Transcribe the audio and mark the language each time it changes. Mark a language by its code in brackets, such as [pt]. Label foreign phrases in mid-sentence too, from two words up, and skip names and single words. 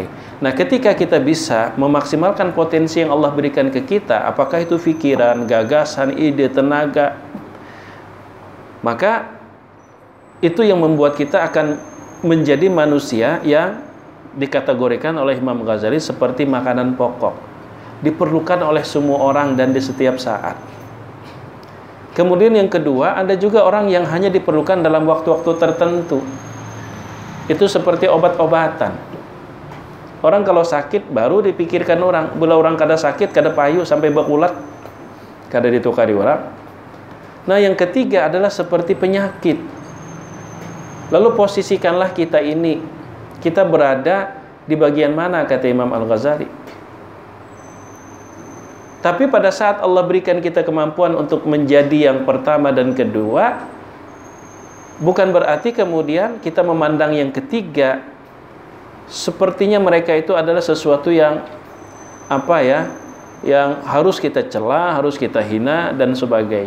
[id] Nah, ketika kita bisa memaksimalkan potensi yang Allah berikan ke kita, apakah itu pikiran, gagasan, ide, tenaga, maka itu yang membuat kita akan menjadi manusia yang dikategorikan oleh Imam Ghazali seperti makanan pokok, diperlukan oleh semua orang dan di setiap saat. Kemudian yang kedua, ada juga orang yang hanya diperlukan dalam waktu-waktu tertentu. Itu seperti obat-obatan. Orang kalau sakit baru dipikirkan orang, [bjn] bila orang kada sakit, kada payu sampai bekulat, kada ditukari orang. [id] Nah, yang ketiga adalah seperti penyakit. Lalu posisikanlah kita ini, kita berada di bagian mana, kata Imam Al-Ghazali. Tapi pada saat Allah berikan kita kemampuan untuk menjadi yang pertama dan kedua, bukan berarti kemudian kita memandang yang ketiga sepertinya mereka itu adalah sesuatu yang yang harus kita cela, harus kita hina dan sebagainya.